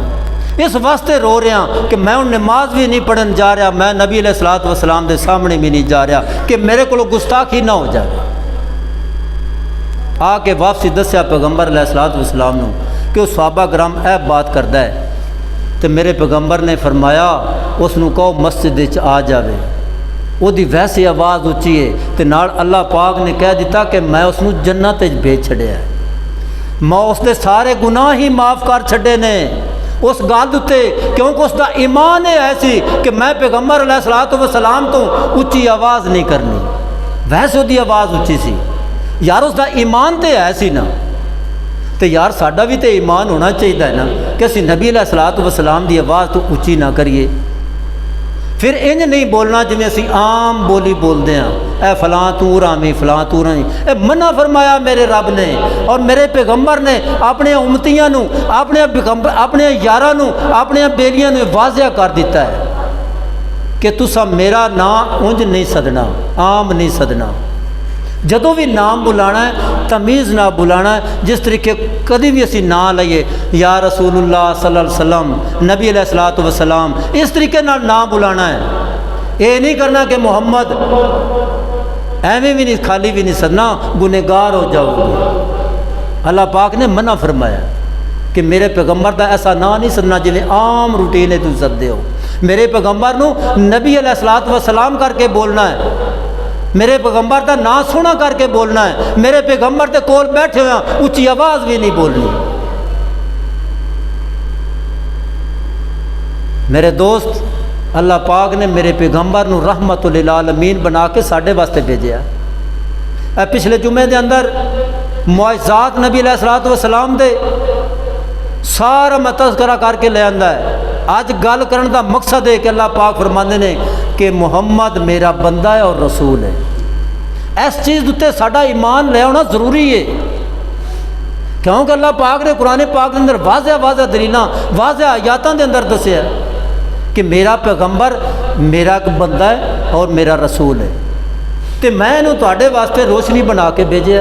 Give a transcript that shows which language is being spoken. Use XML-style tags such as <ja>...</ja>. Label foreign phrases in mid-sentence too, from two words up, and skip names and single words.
<pa>اس واسطے رو رہا کہ میں نماز بھی نہیں پڑھن جا رہا، میں نبی علیہ الصلوۃ والسلام دے سامنے بھی نہیں جا رہا کہ میرے کو گستاخی نہ ہو جائے. آ کے واپسی دسیا پیغمبر علیہ الصلوۃ والسلام نو کہ وہ صحابہ کرام اے بات کردا ہے. تو میرے پیغمبر نے فرمایا اس نو کہو مسجد وچ آ جاوے. وہ دی ویسے آواز اچھی ہے تے نال اللہ پاک نے کہہ دیتا کہ میں اس نو جنت وچ بھیج چھڈیا ہے، میں اس دے سارے گناہ ہی معاف کر چھڈے نے اس گل اتنے، کیونکہ اس دا ایمان ہے ایسی کہ میں پیغمبر علیہ الصلوۃ والسلام تو اچھی آواز نہیں کرنی. ویسے دی آواز اچھی سی یار، اس دا ایمان تے ایسی نا. تو یار ساڈا بھی تو ایمان ہونا چاہیے نا کہ اسی نبی علیہ الصلوۃ والسلام دی آواز تو اچھی نہ کریے. پھر انج نہیں بولنا جویں اسی عام بولی بولتے ہیں اے فلاں تو رامی فلاں تو رامی. اے منع فرمایا میرے رب نے اور میرے پیغمبر نے اپنے امتیاں نو اپنے یاراں نو اپنے بیلیاں نو واضح کر دیتا ہے کہ تسا میرا نام انج نہیں سدنا، عام نہیں سدنا. جدوں بھی نام بلانا ہے تمیز نہ بلانا ہے. جس طریقے کدی بھی اسی نام لئیے یا رسول اللہ صلی اللہ علیہ وسلم، نبی علیہ الصلوۃ والسلام، اس طریقے نال نام بلانا ہے. یہ نہیں کرنا کہ محمد، ایویں بھی نہیں خالی بھی نہیں سدنا، گنہگار ہو جاؤ گے. اللہ پاک نے منع فرمایا کہ میرے پیغمبر دا ایسا نام نہیں سدنا جویں عام روٹین تم سدتے ہو. میرے پیغمبر نو نبی علیہ الصلوۃ والسلام کر کے بولنا ہے، میرے پیغمبر دا نام سونا کر کے بولنا ہے. میرے پیغمبر دے کول بیٹھے ہوئے اچھی آواز بھی نہیں بولنی. میرے دوست، اللہ پاک نے میرے پیغمبر نو رحمت للعالمین بنا کے ساڈے واسطے بھیجیا. پچھلے جمعے دے اندر معجزات نبی علیہ الصلوۃ والسلام دے سارا میں تذکرہ کر کے لے آندا ہے. اج گل کرن دا مقصد ہے کہ اللہ پاک فرماندے نے کہ محمد میرا بندہ ہے اور رسول ہے. اس چیز تے ساڈا ایمان لے آنا ضروری ہے، کیونکہ اللہ پاک نے قرآن پاک کے اندر واضح دلیلاں واضح آیاتاں دے اندر دسیا کہ میرا پیغمبر میرا ایک بندہ ہے اور میرا رسول ہے. تے میں انہوں تواڈے واسطے روشنی بنا کے بھیجیا.</pa>